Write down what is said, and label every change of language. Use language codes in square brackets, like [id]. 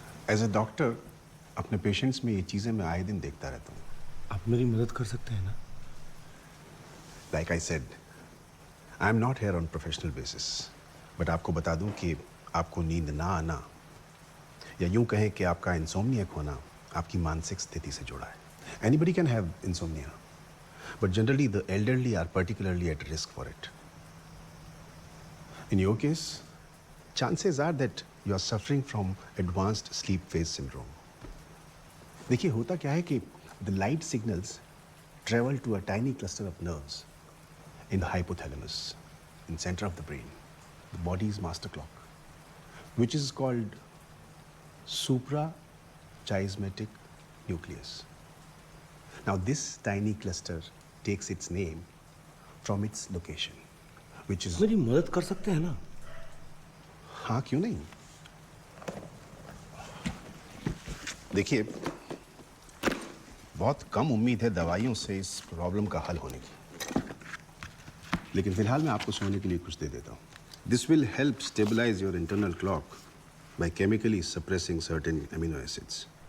[hi] As a doctor अपने patients में ये चीजें मैं आए दिन देखता रहता हूँ। आप मेरी मदद कर सकते हैं ना? [en] like I said, I am not here on professional basis, [hi] but आपको बता दूं कि आपको नींद ना आना या यूं कहें कि आपका इंसोम्नियक होना आपकी मानसिक स्थिति से जुड़ा है। [en] Anybody can have insomnia, but generally the elderly are particularly at risk for it. In your case, chances are that you are suffering from advanced sleep phase syndrome. [hi] देखिए होता क्या है कि [en] the light signals travel to a tiny cluster of nerves in the hypothalamus, in center of the brain, the body's master clock, which is called suprachiasmatic nucleus. Now this tiny cluster takes its name from its location, which is... [hi] मेरी मदद कर सकते हैं ना? हाँ, क्यों नहीं? देखिए, बहुत कम उम्मीद है दवाइयों से इस प्रॉब्लम का हल होने की, लेकिन फिलहाल मैं आपको सोने के लिए कुछ दे देता हूँ. [en] This will help stabilize your internal clock by chemically suppressing certain amino acids.